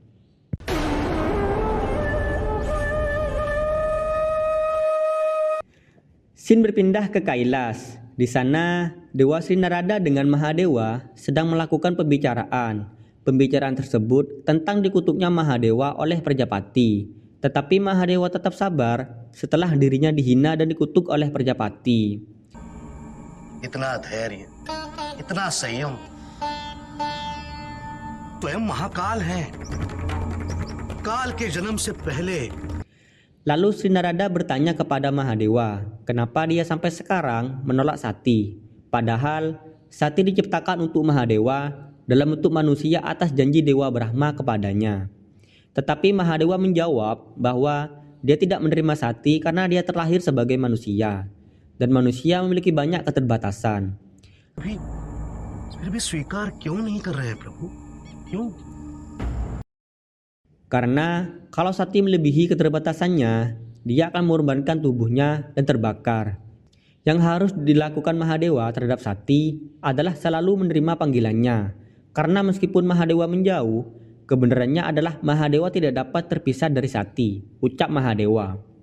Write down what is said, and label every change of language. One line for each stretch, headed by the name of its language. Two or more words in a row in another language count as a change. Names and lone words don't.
Indonesian: Scene berpindah ke Kailas. Di sana, Dewa Sri Narada dengan Mahadewa sedang melakukan pembicaraan. Pembicaraan tersebut tentang dikutuknya Mahadewa oleh Prajapati. Tetapi Mahadewa tetap sabar setelah dirinya dihina dan dikutuk oleh Prajapati.
Hindi: इतना धैर्य, इतना संयम, स्वयं महाकाल है। काल के जन्म से पहले।
Indonesian: Lalu Sri Narada bertanya kepada Mahadewa, kenapa dia sampai sekarang menolak Sati? Padahal Sati diciptakan untuk Mahadewa dalam bentuk manusia atas janji Dewa Brahma kepadanya. Tetapi Mahadewa menjawab bahwa dia tidak menerima Sati karena dia terlahir sebagai manusia. Dan manusia memiliki banyak keterbatasan.
Hindi: फिर भी स्वीकार क्यों नहीं कर रहे प्रभु? क्यों?
Indonesian: Karena kalau Sati melebihi keterbatasannya, dia akan mengorbankan tubuhnya dan terbakar. Yang harus dilakukan Mahadewa terhadap Sati adalah selalu menerima panggilannya. Karena meskipun Mahadewa menjauh, kebenarannya adalah Mahadewa tidak dapat terpisah dari Sati, ucap Mahadewa.